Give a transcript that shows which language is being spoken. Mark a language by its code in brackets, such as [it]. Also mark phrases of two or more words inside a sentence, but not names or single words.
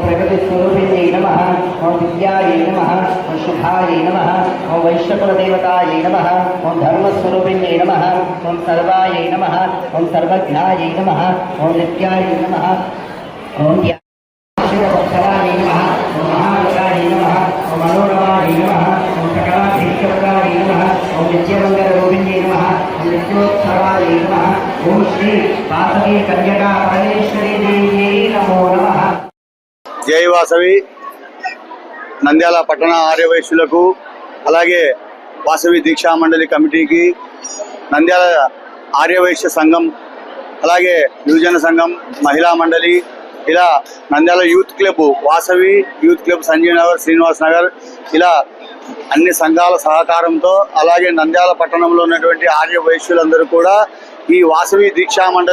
[sa] शक्तिस्वरूपिण्यै नमः ओं विद्यायै नमः ओं शुभायै नमः ओं वैश्यकुलदेवतायै नमः ओं धर्मस्वरूपिण्यै नमः ओं सर्वायै नमः ओं सर्वज्ञायै नमः ओं नित्यायै नमः ओं शिवभक्तायै नमः ओं महालोकायै नमः ओं मनोरमायै नमः ओं सकलाधीश्वरायै नमः ओं नित्यमङ्गलरूपिण्यै नमः ओं नित्योत्सवायै नमः ओं श्री वासवी कन्यका परमेश्वरी देव्यै नमो नमः। [te] జై వాసవి నంద్యాల పట్టణ ఆర్యవైశ్యులకు అలాగే వాసవి దీక్షా మండలి కమిటీకి నంద్యాల ఆర్యవైశ్య సంఘం అలాగే యువజన సంఘం మహిళా మండలి ఇలా నంద్యాల [en] youth club [te] వాసవి [en] youth club [te] సంజీవ్ నగర్ శ్రీనివాస్ నగర్ ఇలా అన్ని సంఘాల సహకారంతో అలాగే నంద్యాల పట్టణంలో ఉన్నటువంటి ఆర్యవైశ్యులందరూ కూడా ఈ వాసవి దీక్షా